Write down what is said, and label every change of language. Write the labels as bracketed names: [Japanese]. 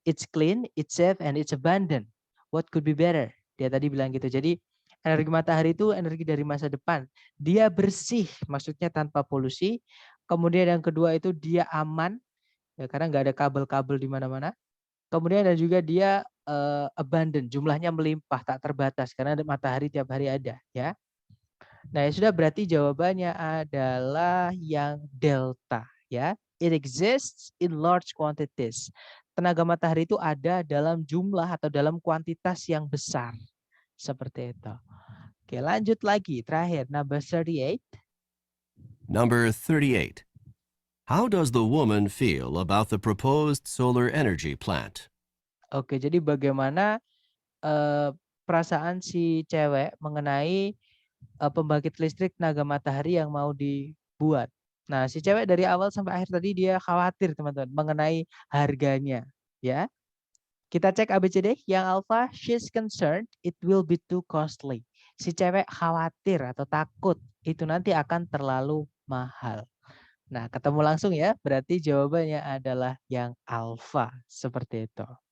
[English] It's clean, it's safe, and it's abundant. What could be better? [Indonesian] Dia tadi bilang gitu. Jadi, energi matahari itu energi dari masa depan. Dia bersih, maksudnya tanpa polusi. Kemudian yang kedua itu dia aman, ya, karena nggak ada kabel-kabel di mana-mana. Kemudian dan juga dia abundant, jumlahnya melimpah, tak terbatas karena matahari tiap hari ada, ya. Nah, ya sudah, berarti jawabannya adalah yang delta, ya. [English] It exists in large quantities. [Indonesian] Tenaga matahari itu ada dalam jumlah atau dalam kuantitas yang besar. Seperti itu. Oke, lanjut lagi. Terakhir, [English] number 38. Number 38. How does the woman feel about the proposed solar energy plant? [Indonesian] Oke, jadi bagaimana perasaan si cewek mengenai pembangkit listrik tenaga matahari yang mau dibuat? Nah, si cewek dari awal sampai akhir tadi dia khawatir, teman-teman, mengenai harganya, ya. Kita cek ABCD. Yang alpha, [English] she's concerned it will be too costly. [Indonesian] Si cewek khawatir atau takut itu nanti akan terlalu mahal. Nah, ketemu langsung ya, berarti jawabannya adalah yang alpha, seperti itu.